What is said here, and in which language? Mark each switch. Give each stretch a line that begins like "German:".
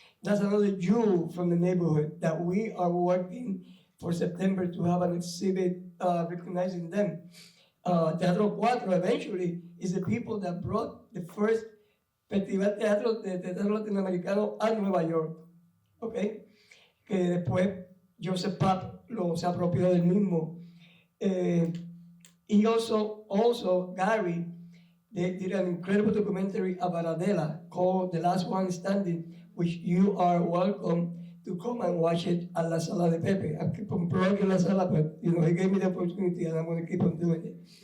English: That's another jewel from the neighborhood that we are working for September to have an exhibit recognizing them. Teatro Cuatro eventually is the people that brought the first Festival de Teatro Latinoamericano
Spanish: a Nueva York,
English: okay?
Spanish: Que después Joseph Papp se apropió del mismo.
English: He also Gary, they did an incredible documentary about Adela called The Last One Standing, which you are welcome to come and watch it at La Sala de Pepe. I keep on plugging La Sala, but he gave me the opportunity and I'm going to keep on doing it.